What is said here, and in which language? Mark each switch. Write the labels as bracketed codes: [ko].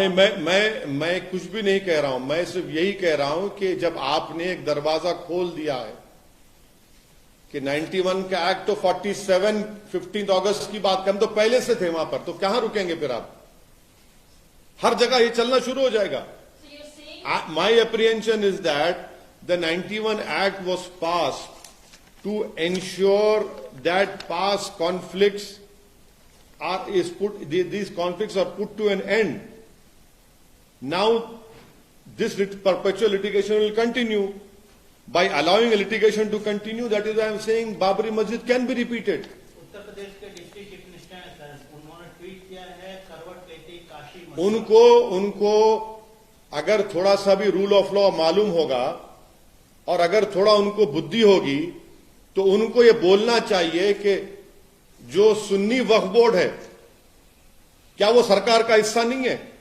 [hi] नहीं, मैं कुछ भी नहीं कह रहा हूं। मैं सिर्फ यही कह रहा हूं कि जब आपने एक दरवाजा खोल दिया है कि 91 का एक्ट तो 47 15 अगस्त की बात कर, हम तो पहले से थे वहां पर, तो कहां रुकेंगे फिर आप? हर जगह ये चलना शुरू हो जाएगा। [en] So you're saying My apprehension is that the 91 Act was passed to ensure that past conflicts these conflicts are put to an end. Now, this perpetual litigation will continue. By allowing a litigation to continue, that is why I am saying Babri Masjid can be repeated. [hi] Uttar Pradesh के deputy chief minister हैं sir, उन्होंने tweet किया है करवट लेते काशी उनको अगर थोड़ा सा भी रूल ऑफ लॉ मालूम होगा और अगर थोड़ा उनको बुद्धि होगी तो उनको ये बोलना चाहिए कि जो सुन्नी वक्फ बोर्ड है, क्या वो सरकार का हिस्सा नहीं है?